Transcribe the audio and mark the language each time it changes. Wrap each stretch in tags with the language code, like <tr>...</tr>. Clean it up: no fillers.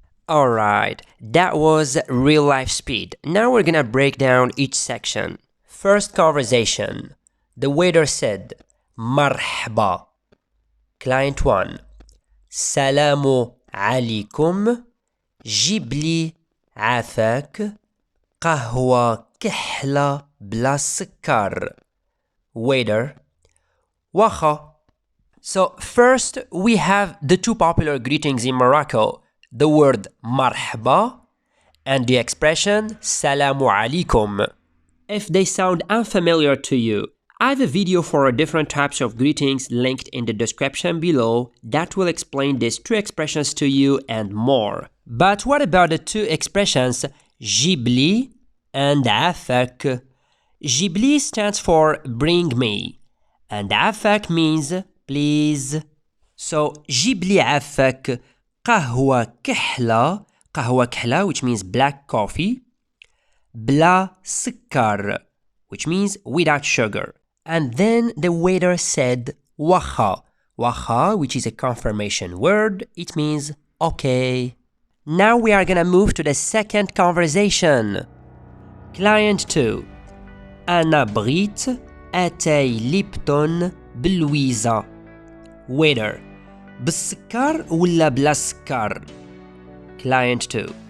<en>Alright, that was real life speed. Now we're gonna break down each section. First conversation. The waiter said, مرحبا. Client 1.</en> <ar>سلام عليكم. جيب لي عفاك قهوة كحلة بلا سكر.</ar> <en>Waiter.</en> <ar>واخا.</ar> <en>So first we have the two popular greetings in Morocco. The word marhaba and the expression salamu alaikum. If they sound unfamiliar to you, I have a video for different types of greetings linked in the description below that will explain these two expressions to you and more. But what about the two expressions jibli and afak? Jibli stands for bring me and afak means please. So jibli afak</en> <ar>قهوة كحلة,</ar> <en>which means black coffee,</en> <ar>بلا سكر,</ar> <en>which means without sugar. And then the waiter said wacha, which is a confirmation word. It means okay. Now we are gonna move to the second conversation. Client 2.</en> <ar>أنا بغيت أتاي ليبتون بلويزة.</ar> <en>Waiter.</en> <ar>بالسكر ولا بلا سكر؟</ar> <en>Client 2.</en>